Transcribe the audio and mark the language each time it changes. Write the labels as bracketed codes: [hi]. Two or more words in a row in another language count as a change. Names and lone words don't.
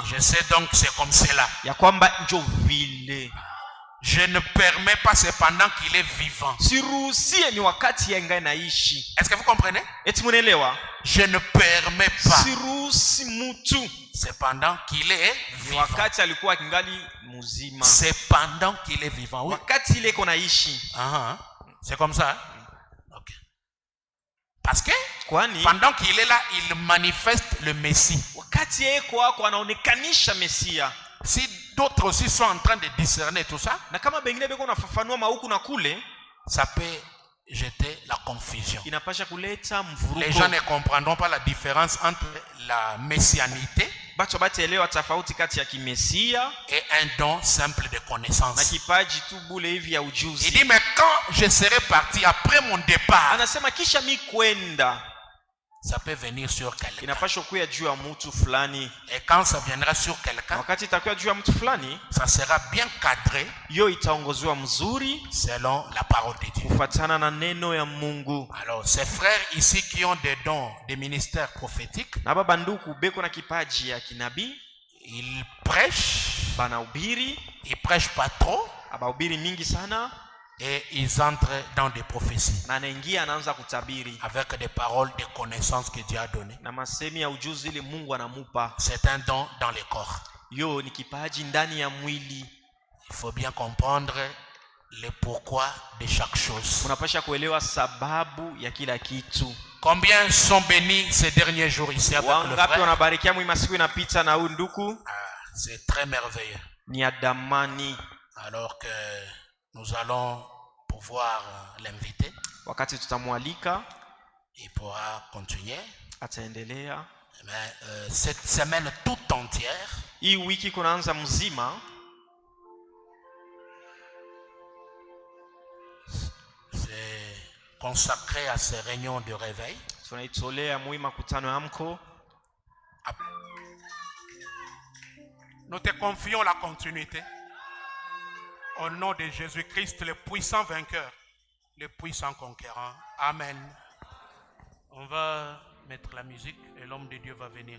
[fr] Je sais donc c'est comme cela. [sw] Ya kwamba njo vile. [fr] Je ne permets pas cependant qu'il est vivant. [sw] Siruhusie ni wakati yangai naishi. [fr] Est-ce que vous comprenez? [sw] Eti munelewa? [fr] Je ne permets pas. [sw] Siruhusi mtu [fr] Cependant qu'il est vivant. [sw] Wakati alikuwa kingali muzima. [fr] Cependant qu'il est vivant. Oui. [sw] Wakati ile iko naishi. [fr] C'est comme ça. Ok. Parce que [sw] kwani [fr] pendant qu'il est là, il manifeste le Messie. [sw] Wakati yeye kwako anaonekanisha Mesia. [fr] Si d'autres aussi sont en train de discerner tout ça, [sw] na kama bengine beko nafafanua mauku na kule, [fr] ça peut jeter la confusion. [sw] Inapasha kuleta mvurugo. [fr] Les gens ne comprendront pas la différence entre la messianité [sw] bato bataelewa tofauti kati ya kimesia [fr] et un don simple de connaissance. [sw] na kipaji tu bule hivi ya ujuzi. [fr] Il dit mais quand je serai parti après mon départ, [sw] anasema kisha mi kwenda, [fr] ça peut venir sur quelqu'un. [sw] Inapasha kuya juu ya mtu fulani. [fr] Et quand ça viendra sur quelqu'un, [sw] wakati itakuwa juu ya mtu fulani, [fr] ça sera bien cadré, [sw] yo itaongozwa mzuri [fr] selon la parole de Dieu. [sw] kufuatana na neno ya Mungu. [fr] Alors ces frères ici qui ont des dons, des ministères prophétiques, [sw] na baba nduku beko na kipaji ya kinabii, [fr] ils prêchent, [sw] banahubiri, [fr] ils prêchent pas trop, [sw] abahubiri mingi sana, [fr] et ils entrent dans des prophéties [sw] na anaingia anaanza kutabiri [fr] avec des paroles de connaissance que Dieu a données. [sw] na masemi ya ujuzi ile Mungu anamupa. [fr] C'est un don dans le corps. [sw] Yo ni kipaji ndani ya mwili. [fr] Il faut bien comprendre le pourquoi de chaque chose. [sw] Unapasha kuelewa sababu ya kila kitu. [fr] Combien sont bénis ces derniers jours ici avec le [sw] Wangapi [fr] frère? [sw] wanabarikia mwi masiku inapita na huyu nduku? [fr] C'est très merveilleux. [sw] Ni adamani. [fr] Alors que nous allons pouvoir l'inviter. [sw] Wakati tutamwalika, [fr] il pourra continuer. [sw] Ataendelea. [fr] Mais cette semaine toute entière, [sw] hii wiki kunaanza mzima, [fr] c'est consacré à ces réunions de réveil. [sw] Tunaitolea mwi makutano ya mko. [fr] Nous te confions la continuité. Au nom de Jésus-Christ, le puissant vainqueur, le puissant conquérant. Amen. On va mettre la musique et l'homme de Dieu va venir.